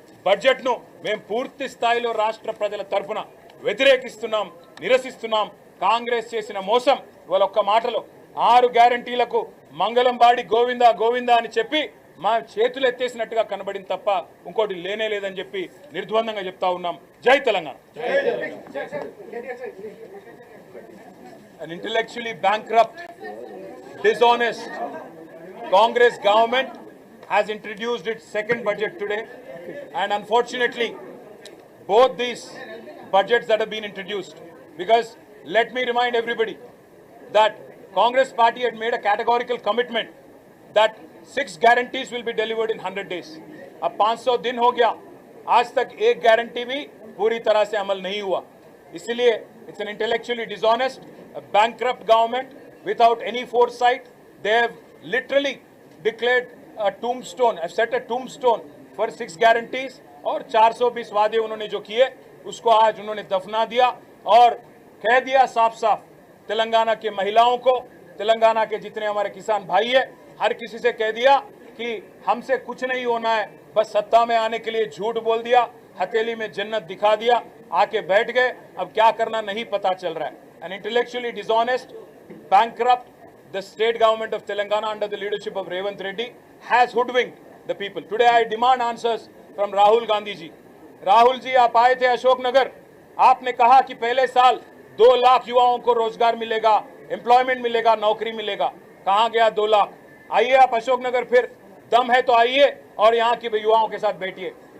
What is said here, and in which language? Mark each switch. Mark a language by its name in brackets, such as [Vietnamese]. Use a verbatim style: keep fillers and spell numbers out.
[Telugu] బడ్జెట్ను మేము పూర్తి స్థాయిలో రాష్ట్ర ప్రజల తరఫున వ్యతిరేకిస్తున్నాం, నిరసిస్తున్నాం. కాంగ్రెస్ చేసిన మోసం ఇవాళ ఒక్క మాటలో ఆరు గ్యారంటీలకు మంగళం బాడి గోవిందా గోవిందా అని చెప్పి మా చేతులు ఎత్తేసినట్టుగా కనబడింది తప్ప ఇంకోటి లేనే లేదని చెప్పి నిర్ద్వందంగా చెప్తా ఉన్నాం. జై Telangana. [English] An intellectually bankrupt, dishonest Congress government has introduced its second budget today, and unfortunately both these budgets that have been introduced, because let me remind everybody that Congress party had made a categorical commitment that six guarantees will be delivered in one hundred days. [Hindi] अब पाँच सौ दिन हो गया, आज तक एक guarantee भी पूरी तरह से अमल नहीं हुआ. इसलिए [English] it's an intellectually dishonest, a bankrupt government without any foresight. They have literally declared a tombstone, have set a tombstone for six guarantees [Hindi] और चार सौ बीस वादे उन्होंने जो किए उसको आज उन्होंने दफना दिया और कह दिया साफ साफ तेलंगाना के महिलाओं को, तेलंगाना के जितने हमारे किसान भाई है, हर किसी से कह दिया कि हमसे कुछ नहीं होना है, बस सत्ता में आने के लिए झूठ बोल दिया, हथेली में जन्नत दिखा दिया, आके बैठ गए, अब क्या करना नहीं पता चल रहा है. [English] An intellectually dishonest, bankrupt, the state government of Telangana under the leadership of Revanth Reddy has hoodwinked the people. Today I demand answers from Rahul Gandhi ji. [Hindi] Rahul ji, आप आए थे अशोकनगर, आपने कहा कि पहले साल दो लाख युवाओं को रोजगार मिलेगा, एम्प्लॉयमेंट मिलेगा, नौकरी मिलेगा. कहाँ गया दो लाख? आइए आप अशोकनगर, फिर दम है तो आइए और यहाँ के युवाओं के साथ बैठिए.